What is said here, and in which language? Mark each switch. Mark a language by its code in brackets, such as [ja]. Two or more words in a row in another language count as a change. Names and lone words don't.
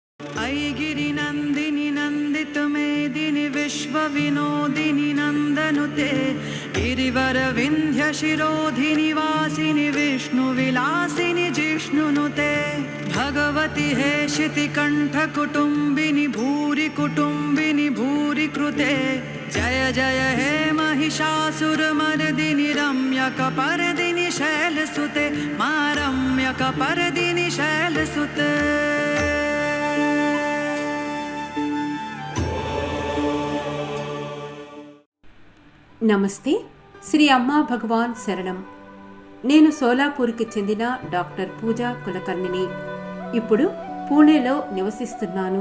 [sa] ऐगिरि नन्दिनि नन्दित मेदिनि विश्व विनोदिनि नन्दनुते गिरिवर विन्ध्य शिरोधिनि वासिनि विष्णु विलासिनि जिष्णुनुते भगवति हेशिति कंठ कुटुम्बिनि भूरि कुटुम्बिनि भूरि कृते जय जय हे महिषासुरमर्दिनि रम्यकपर्दिनि शैलसुते मा रम्यकपर्दिनि शैलसुते। [te] నమస్తే. శ్రీ అమ్మా భగవాన్ శరణం. నేను సోలాపూర్కి చెందిన డాక్టర్ పూజా కులకర్ణిని. ఇప్పుడు పూణేలో నివసిస్తున్నాను.